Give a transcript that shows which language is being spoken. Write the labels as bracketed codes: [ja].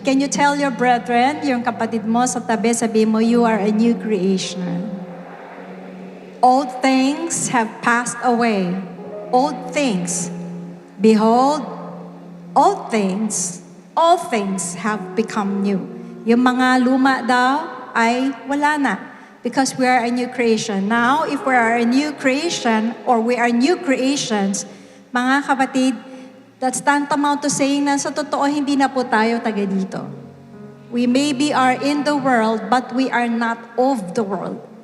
[en] Can you tell your brethren, [tl] yung kapatid mo sa tabi, sabi mo, [en] you are a new creation. Old things have passed away. Old things. Behold, all things have become new. [tl] Yung mga luma daw ay wala na. [en] Because we are a new creation. Now, if we are a new creation or we are new creations, [tl] mga kapatid, [en] that's tantamount to saying [tl] na sa totoo, hindi na po tayo taga dito. [en] We maybe are in the world, but we are not of the world.